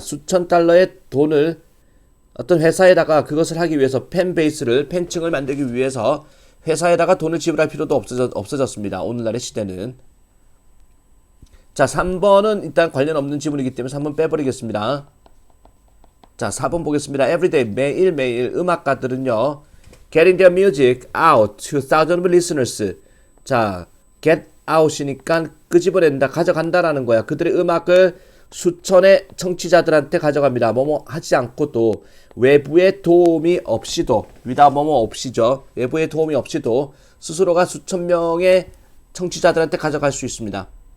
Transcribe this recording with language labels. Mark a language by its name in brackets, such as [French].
[Korean] 수천 달러의 돈을 어떤 회사에다가 그것을 하기 위해서 팬베이스를 팬층을 만들기 위해서 회사에다가 돈을 지불할 필요도 없어졌습니다. 오늘날의 시대는. 자 3번은 일단 관련 없는 지문이기 때문에 3번 빼버리겠습니다. 자 4번 보겠습니다. [English] Everyday [Korean] 매일매일 음악가들은요 [English] getting their music out to thousands of listeners. [Korean] 자 get out이니까 끄집어낸다 가져간다라는 거야. 그들의 음악을 수천의 청취자들한테 가져갑니다. 뭐뭐 하지 않고도 외부의 도움이 없이도 without 뭐뭐 없이죠. 외부의 도움이 없이도 스스로가 수천 명의 청취자들한테 가져갈 수 있습니다.